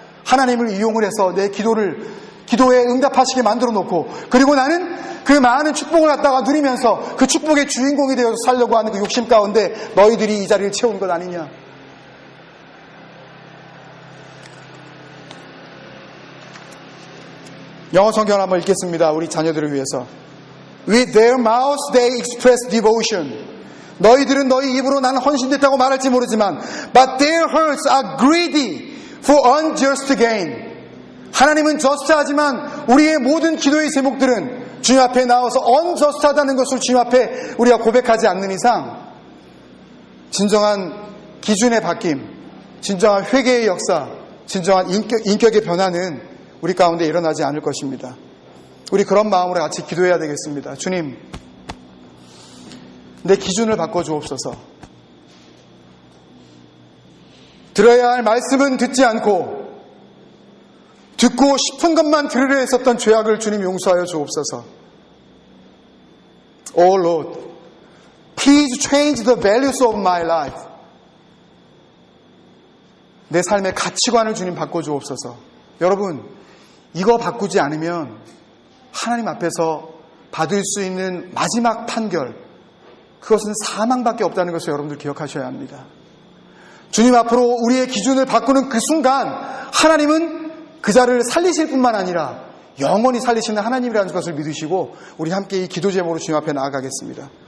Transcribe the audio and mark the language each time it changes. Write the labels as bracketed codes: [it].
[ko] 하나님을 이용을 해서 내 기도에 응답하시게 만들어 놓고, 그리고 나는 그 많은 축복을 갖다가 누리면서 그 축복의 주인공이 되어서 살려고 하는 그 욕심 가운데 너희들이 이 자리를 채운 것 아니냐. 영어 성경을 한번 읽겠습니다. 우리 자녀들을 위해서. [en] With their mouths they express devotion. [ko] 너희들은 너희 입으로 나는 헌신됐다고 말할지 모르지만 [en] But their hearts are greedy for unjust gain. [ko] 하나님은 저스트하지만 우리의 모든 기도의 제목들은 주님 앞에 나와서 unjust하다는 것을 주님 앞에 우리가 고백하지 않는 이상 진정한 기준의 바뀜, 진정한 회개의 역사, 진정한 인격의 변화는 우리 가운데 일어나지 않을 것입니다. 우리 그런 마음으로 같이 기도해야 되겠습니다. 주님, 내 기준을 바꿔주옵소서. 들어야 할 말씀은 듣지 않고 듣고 싶은 것만 들으려 했었던 죄악을 주님 용서하여 주옵소서. [en] Oh Lord, please change the values of my life. [ko] 내 삶의 가치관을 주님 바꿔주옵소서. 여러분, 이거 바꾸지 않으면 하나님 앞에서 받을 수 있는 마지막 판결, 그것은 사망밖에 없다는 것을 여러분들 기억하셔야 합니다. 주님 앞으로 우리의 기준을 바꾸는 그 순간 하나님은 그 자를 살리실 뿐만 아니라 영원히 살리시는 하나님이라는 것을 믿으시고 우리 함께 이 기도 제목으로 주님 앞에 나아가겠습니다.